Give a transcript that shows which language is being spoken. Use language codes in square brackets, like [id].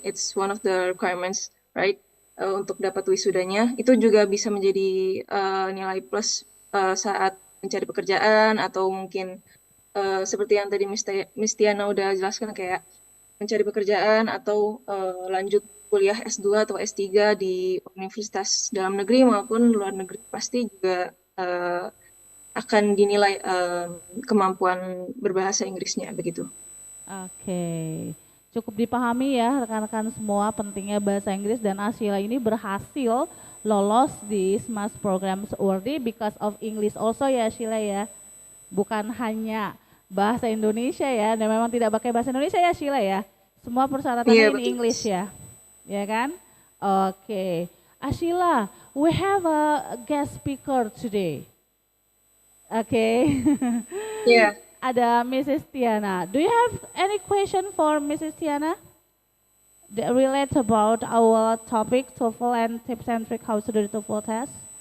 [en] It's one of the requirements, right? [id] Untuk dapat wisudanya itu juga bisa menjadi nilai plus saat mencari pekerjaan atau mungkin seperti yang tadi Miss Tiana udah jelaskan kayak mencari pekerjaan atau lanjut kuliah S2 atau S3 di universitas dalam negeri maupun luar negeri pasti juga akan dinilai kemampuan berbahasa Inggrisnya begitu. Oke. Cukup dipahami ya rekan-rekan semua pentingnya bahasa Inggris dan Ashila ini berhasil lolos di SMAS Programs Award [en] because of English also [id] ya Ashila ya. Bukan hanya bahasa Indonesia ya, dan memang tidak pakai bahasa Indonesia ya Ashila ya. Semua persyaratannya [en] in English [id] ya. Ya kan? Oke. [en] Ashila, we have a guest speaker today. [id] Oke. [en] Yeah. [id] Ada Mrs. Tiana. [en] Do you have any question for Mrs. Tiana that relate about our topic TOEFL and tips and tricks how to do the TOEFL test?